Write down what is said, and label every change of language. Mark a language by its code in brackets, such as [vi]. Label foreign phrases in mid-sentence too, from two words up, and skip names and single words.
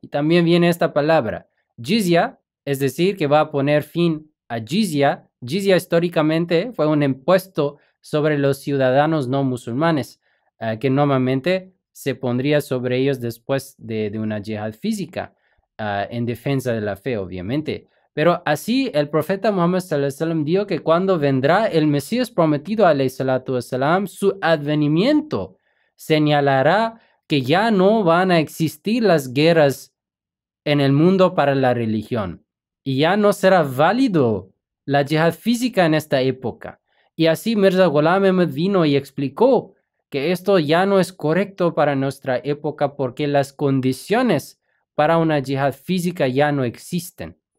[es] Y también viene esta palabra. Jizya, es decir, que va a poner fin a jizya. Jizya históricamente fue un impuesto sobre los ciudadanos no musulmanes, que normalmente se pondría sobre ellos después de una yihad física, en defensa de la fe, obviamente. Pero así el profeta Muhammad [ar] صلى الله عليه وسلم [es] dijo que cuando vendrá el Mesías prometido [ar] عليه الصلاة والسلام, [es] su advenimiento señalará que ya no van a existir las guerras en el mundo para la religión y ya no será válido la yihad física en esta época. Y así Mirza Ghulam Ahmad vino y explicó que esto ya no es correcto para nuestra época porque las condiciones para una yihad física ya no existen.